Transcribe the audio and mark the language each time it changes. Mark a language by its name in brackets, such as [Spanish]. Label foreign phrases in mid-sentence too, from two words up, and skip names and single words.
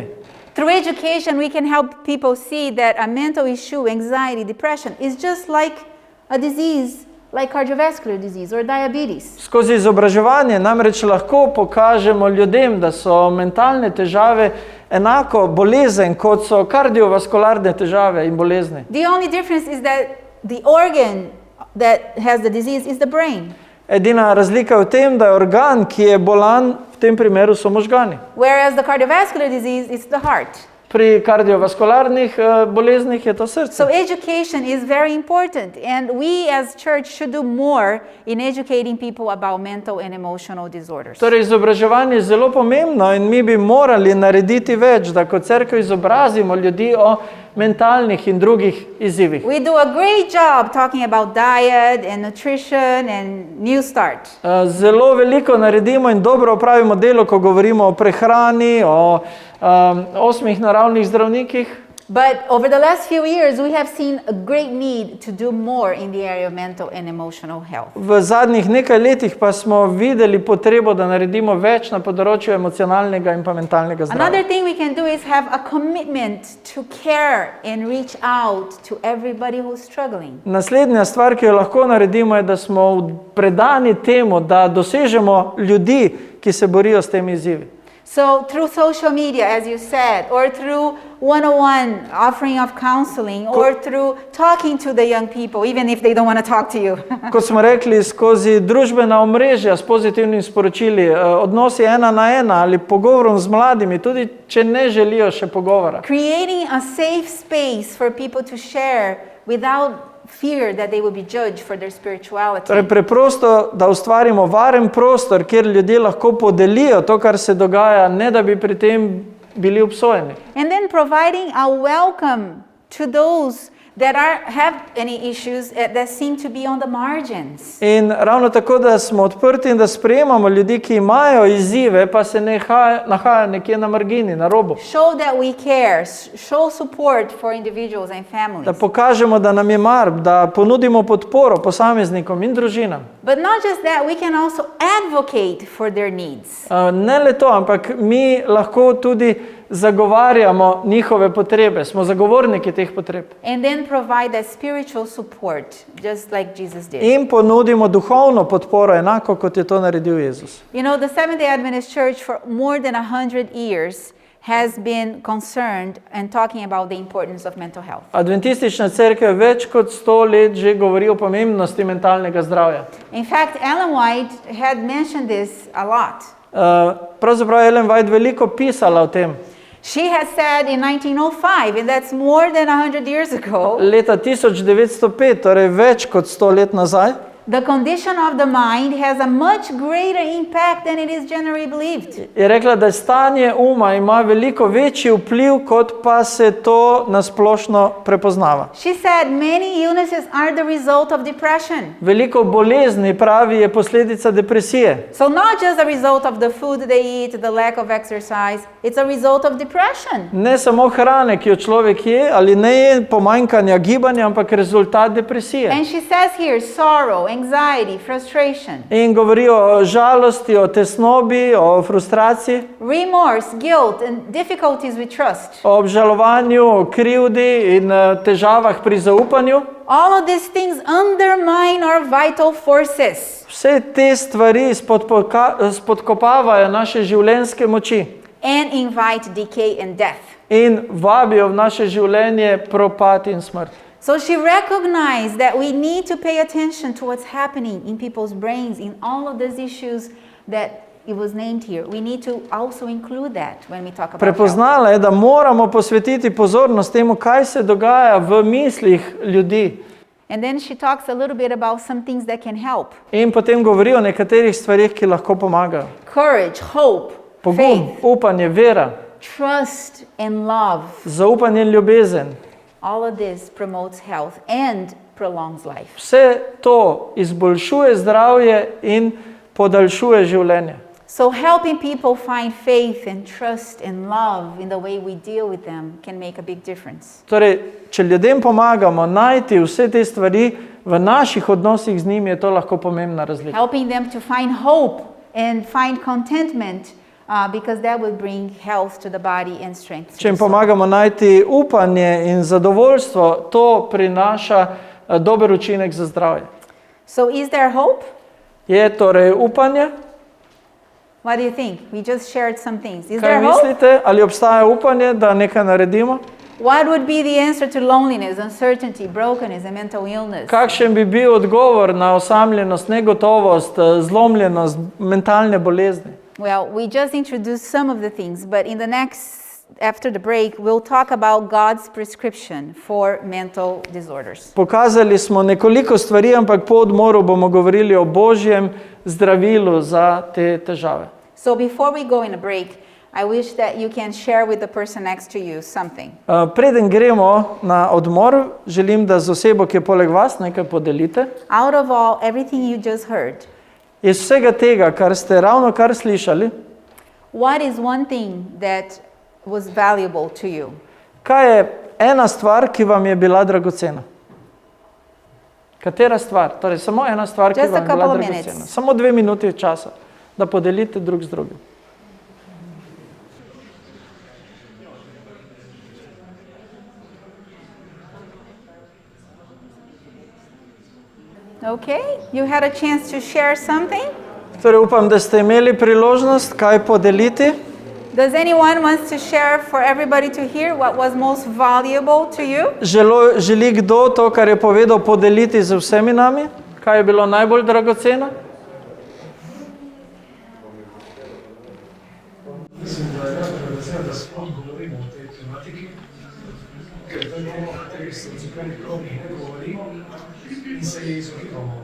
[English] Through education, we can help people see that a mental issue, anxiety, depression, is just like a disease, like cardiovascular disease or diabetes. [Slovenian] Skozi izobraževanje namreč lahko pokažemo ljudem, da so mentalne težave enako bolezen, kot so kardiovaskularne težave in bolezni. [English] The only difference is that the organ that has the disease is the brain, [Slovenian] Edina razlika je v tem, da je organ, ki je bolan, v tem primeru so možgani. [English] whereas the cardiovascular disease is the heart. [Slovenian] Pri kardiovaskularnih boleznih je to srce. [English] So education is very important, and we as church should do more in educating people about mental and emotional disorders. [Slovenian] Torej, izobraževanje je zelo pomembno in mi bi morali narediti več, da kot cerkev izobrazimo ljudi o mentalnih in drugih izzivih. [English] We do a great job talking about diet and nutrition and New Start. [Slovenian] Zelo veliko naredimo in dobro opravimo delo, ko govorimo o prehrani, o 8 naravnih zdravnikih. [English] But over the last few years, we have seen a great need to do more in the area of mental and emotional health. [Slovenian] V zadnjih nekaj letih pa smo videli potrebo, da naredimo več na področju emocionalnega in pa mentalnega zdravja. [English] Another thing we can do is have a commitment to care and reach out to everybody who's struggling. [Slovenian] Naslednja stvar, ki jo lahko naredimo, je, da smo predani temu, da dosežemo ljudi, ki se borijo s temi izzivi. [English] So through social media, as you said, or through one-on-one offering of counseling, or through talking to the young people, even if they don't want to talk to you. [Slovenian] Kot smo rekli, skozi družbena omrežja s pozitivnimi sporočili, odnosi 1 na 1 ali pogovorom z mladimi, tudi če ne želijo še pogovora. [English] Creating a safe space for people to share without fear that they will be judged for their spirituality. [Slovenian] Torej, preprosto, da ustvarimo varen prostor, kjer ljudje lahko podelijo to, kar se dogaja, ne da bi pri tem bili obsojeni. [English] And then providing a welcome to those that have any issues that seem to be on the margins. [Slovenian] In ravno tako, da smo odprti in da sprejemamo ljudi, ki imajo izzive, pa se nahajajo nekje na margini, na robu. [English] Show that we care, show support for individuals and families. [Slovenian] Da pokažemo, da nam je mar, da ponudimo podporo posameznikom in družinam. [English] But not just that, we can also advocate for their needs. [Slovenian] Ne le to, ampak mi lahko tudi zagovarjamo njihove potrebe, smo zagovorniki teh potreb. [English] And then provide that spiritual support, just like Jesus did. [Slovenian] In ponudimo duhovno podporo, enako kot je to naredil Jezus. [English] You know, the Seventh-day Adventist Church for more than 100 years has been concerned and talking about the importance of mental health. [Slovenian] Adventistična cerkev več kot 100 let že govori o pomembnosti mentalnega zdravja. [English] In fact, Ellen White had mentioned this a lot. [Slovenian] Pravzaprav je Ellen White veliko pisala o tem. [English] She has said in 1905, and that's more than 100 years ago, [Slovenian] Leta 1905, torej več kot 100 let nazaj, [English] the condition of the mind has a much greater impact than it is generally believed. [Slovenian] Je rekla, da stanje uma ima veliko večji vpliv, kot pa se to nasplošno prepoznava. [English] She said many illnesses are the result of depression. [Slovenian] Veliko bolezni, pravi, je posledica depresije. [English] So not just a result of the food they eat, the lack of exercise, it's a result of depression. [Slovenian] Ne samo hrane, ki jo človek je ali ne je, pomanjkanja gibanja, ampak rezultat depresije. [English] And she says here, sorrow, anxiety, frustration, [Slovenian] In govori o žalosti, o tesnobi, o frustraciji, [English] remorse, guilt, and difficulties with trust. [Slovenian] o obžalovanju, o krivdi in težavah pri zaupanju. [English] All of these things undermine our vital forces [Slovenian] Vse te stvari spodkopavajo naše življenjske moči [English] and invite decay and death. [Slovenian] in vabijo v naše življenje propad in smrt. [English] So she recognized that we need to pay attention to what's happening in people's brains, in all of these issues that it was named here. We need to also include that when we talk about health. [Slovenian] Prepoznala je, da moramo posvetiti pozornost temu, kaj se dogaja v mislih ljudi. [English] And then she talks a little bit about some things that can help. [Slovenian] In potem govori o nekaterih stvarih, ki lahko pomagajo. [English] Courage, hope, [Slovenian] Pogum, [English] faith, [Slovenian] upanje, vera, [English] trust, and love. [Slovenian] zaupanje in ljubezen. [English] All of this promotes health and prolongs life. [Slovenian] Vse to izboljšuje zdravje in podaljšuje življenje. [English] So helping people find faith and trust and love in the way we deal with them can make a big difference. [Slovenian] Torej, če ljudem pomagamo najti vse te stvari v naših odnosih z njimi, je to lahko pomembna razlika. [English] Helping them to find hope and find contentment because that will bring health to the body and strength. to [Slovenian] Če jim [English] the soul. [Slovenian] pomagamo najti upanje in zadovoljstvo, to prinaša dober učinek za zdravje. [English] So is there hope? [Slovenian] Je torej upanje? [English] What do you think? We just shared some things. Is [Slovenian] Kaj [English] there hope? [Slovenian] mislite? Ali obstaja upanje, da nekaj naredimo? [English] What would be the answer to loneliness, uncertainty, brokenness, and mental illness? [Slovenian] Kakšen bi bil odgovor na osamljenost, negotovost, zlomljenost, mentalne bolezni? [English] Well, we just introduced some of the things, but in the next, after the break, we'll talk about God's prescription for mental disorders. [Slovenian] Pokazali smo nekoliko stvari, ampak po odmoru bomo govorili o Božjem zdravilu za te težave. [English] So before we go in a break, I wish that you can share with the person next to you something. [Slovenian] Preden gremo na odmor, želim, da z osebo, ki je poleg vas, nekaj podelite. [English] Out of all, everything you just heard, [Slovenian] Iz vsega tega, kar ste ravno kar slišali, [English] what is one thing that was valuable to you? [Slovenian] kaj je ena stvar, ki vam je bila dragocena? Katera stvar? Torej, samo ena stvar, ki [English] Just a [Slovenian] vam je bila [English] couple of [Slovenian] dragocena. [English] minutes. [Slovenian] Samo 2 minuti časa, da podelite drug z drugim. [English] Okay, you had a chance to share something? [Slovenian] Torej, upam, da ste imeli priložnost kaj podeliti. [English] Does anyone wants to share for everybody to hear what was most valuable to you? [Slovenian] Želi kdo to, kar je povedal, podeliti z vsemi nami? Kaj je bilo najbolj dragoceno? Mislim, da je najbolj vesel, da sploh govorimo o tej tematiki, ker to je tema, o kateri se v cerkvenih krogih ne govorimo in se je izogibamo.